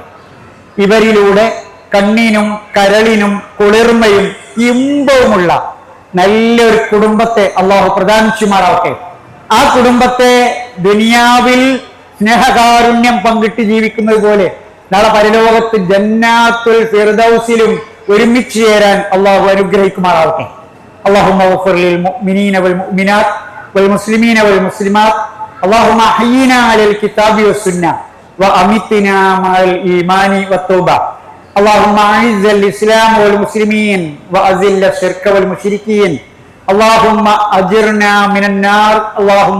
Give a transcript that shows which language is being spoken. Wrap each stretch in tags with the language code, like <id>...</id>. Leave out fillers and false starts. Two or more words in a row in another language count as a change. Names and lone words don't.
<ml>ഇവരിലൂടെ കണ്ണിനും കരളിനും കുളിർമയും ഇമ്പവുമുള്ള നല്ലൊരു കുടുംബത്തെ അള്ളാഹു പ്രദാനം ചെയ്യുമാറാവട്ടെ. ആ കുടുംബത്തെ ദുനിയാവിൽ സ്നേഹകാരുണ്യം പങ്കിട്ട് ജീവിക്കുന്നത് പോലെ നാളെ പരലോകത്ത് ജന്നാത്തുൽ ഫിർദൗസിലും ഒരുമിച്ച് ചേരാൻ അള്ളാഹു അനുഗ്രഹിക്കുമാറാവട്ടെ.</ml> <ar>اللهم اغفر للمؤمنين والمؤمنات والمسلمين والمسلمات اللهم احينا على الكتاب والسنة وأمتنا مع الإيمان والتوبة اللهم أعز الإسلام والمسلمين وأذل الشرك والمشركين اللهم أجرنا من النار اللهم</ar>